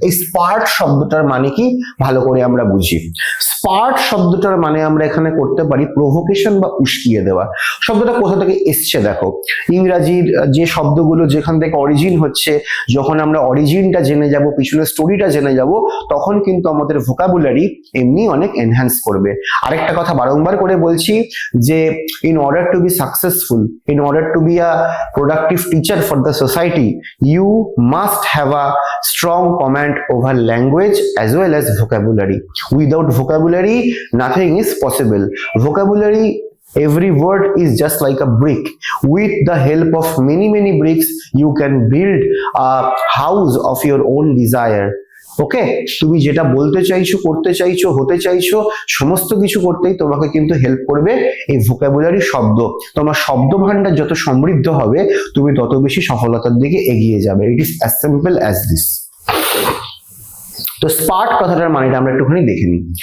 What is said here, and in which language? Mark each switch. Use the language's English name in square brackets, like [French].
[Bangla] এই স্পার্ড শব্দটার মানে কি ভালো করে আমরা বুঝি। স্পার্ড শব্দটার মানে আমরা এখানে করতে পারি প্রভোকেশন বা উস্কিয়ে দেওয়া। শব্দটা কোথা থেকে এসছে দেখো, ইংরাজির যে শব্দগুলো যেখান থেকে অরিজিন হচ্ছে, যখন আমরা অরিজিনটা জেনে যাব, পিছনের স্টোরিটা জেনে যাব, তখন কিন্তু আমাদের ভোকাবুলারি এমনি অনেক এনহ্যান্স করবে। আরেকটা কথা বারংবার করে বলছি যে [English] in order to be successful, in order to be a productive teacher for the society, you must have a strong command over language as well as vocabulary. Without vocabulary nothing is possible. Vocabulary, every word is just like a brick. With the help of many bricks you can build a house of your own desire. [Bangla] ওকে, তুমি যেটা বলতে চাইছো, করতে চাইছো, হতে চাইছো, সমস্ত কিছু করতেই তোমাকে কিন্তু হেল্প করবে এই ভোকাবুলারি শব্দ। তোমার শব্দ ভান্ডার যত সমৃদ্ধ হবে তুমি তত বেশি সফলতার দিকে এগিয়ে যাবে। [English] It is as simple as this. [Bangla] তো স্পার্ট কথাটার মানেটা আমরা একটুখানি দেখে নিই।